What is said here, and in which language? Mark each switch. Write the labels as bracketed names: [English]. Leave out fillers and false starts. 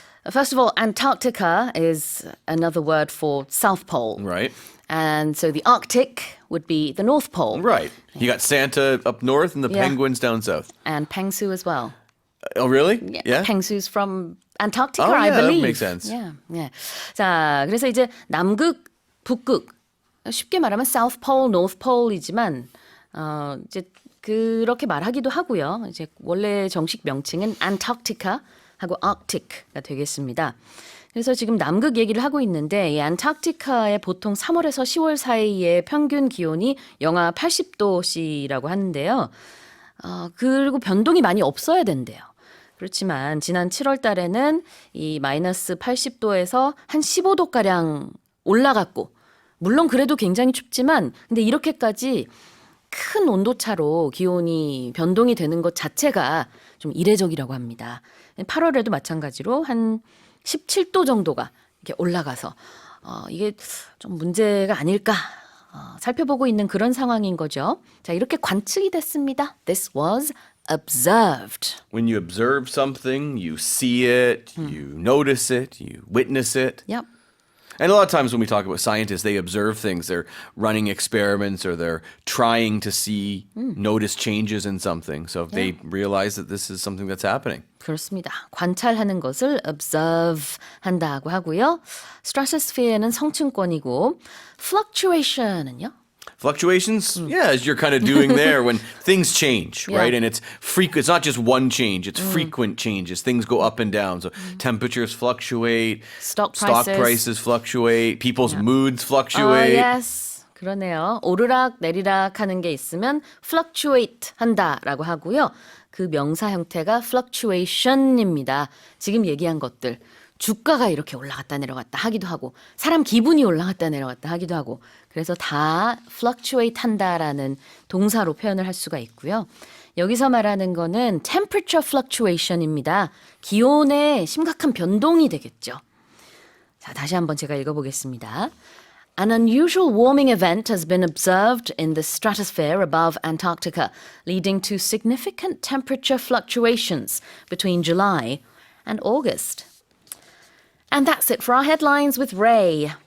[English] First of all, Antarctica is another word for South Pole. Right. And so the Arctic would be the North Pole. Right. You got Santa up north and the Yeah. penguins down south. And Pengsu as well. Oh, really? Yeah. Pengsu's from Antarctica, Oh, I yeah, that believe. makes sense. Yeah, yeah. [Korean] 자, 그래서 이제 남극, 북극. 쉽게 말하면 South Pole, North Pole이지만 이제 그렇게 말하기도 하고요. 이제 원래 정식 명칭은 Antarctica 하고 Arctic가 되겠습니다. 그래서 지금 남극 얘기를 하고 있는데 이 안타르티카의 보통 3월에서 10월 사이의 평균 기온이 영하 80도씨라고 하는데요. 그리고 변동이 많이 없어야 된대요. 그렇지만 지난 7월 달에는 이 마이너스 80도에서 한 15도가량 올라갔고 물론 그래도 굉장히 춥지만 근데 이렇게까지 큰 온도차로 기온이 변동이 되는 것 자체가 좀 이례적이라고 합니다. 8월에도 마찬가지로 한 17도 정도가 이렇게 올라가서 이게 좀 문제가 아닐까 살펴보고 있는 그런 상황인 거죠. 자, 이렇게 관측이 됐습니다. [English] This was observed. When you observe something, you see it, you notice it, you witness it. Yep. And a lot of times when we talk about scientists, they observe things. They're running experiments or they're trying to see, notice changes in something. So if they realize that this is something that's happening. [Korean] 그렇습니다. 관찰하는 것을 observe 한다고 하고요. stratosphere는 성층권이고 fluctuation은요? [English] Fluctuations, yeah, as you're kind of doing there when things change, Yeah. right? And it's frequent. It's not just one change, it's frequent changes. Things go up and down. So temperatures fluctuate, Stock stock prices. prices fluctuate, people's moods fluctuate. [Korean] Yes. 그러네요. 오르락 내리락 하는 게 있으면 fluctuate 한다라고 하고요. 그 명사 형태가 fluctuation입니다. 지금 얘기한 것들. 주가가 이렇게 올라갔다 내려갔다 하기도 하고 사람 기분이 올라갔다 내려갔다 하기도 하고 그래서 다 fluctuate 한다라는 동사로 표현을 할 수가 있고요. 여기서 말하는 거는 temperature fluctuation입니다. 기온의 심각한 변동이 되겠죠. 자, 다시 한번 제가 읽어보겠습니다. [English] An unusual warming event has been observed in the stratosphere above Antarctica, leading to significant temperature fluctuations between July and August. And that's it for our headlines with Ray.